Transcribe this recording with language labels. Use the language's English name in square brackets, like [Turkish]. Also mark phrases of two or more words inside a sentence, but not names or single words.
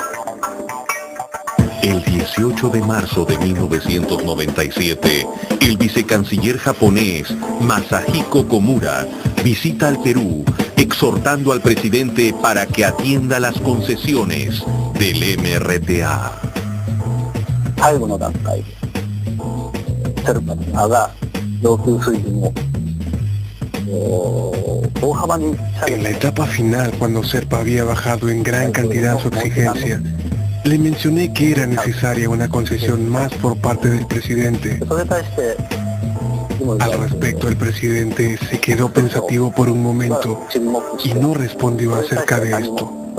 [Spanish] El 18 de marzo de 1997, el vicecanciller japonés Masahiko Komura visita al Perú, exhortando al presidente para que atienda las concesiones del MRTA. [Japanese] algo の段階でセルパにが要求水準を大幅に下げ [Spanish] En la etapa final, cuando Serpa había bajado en gran cantidad su exigencia, le mencioné que era necesaria una concesión más por parte del presidente. Al respecto, el presidente se quedó pensativo por un momento y no respondió acerca de esto.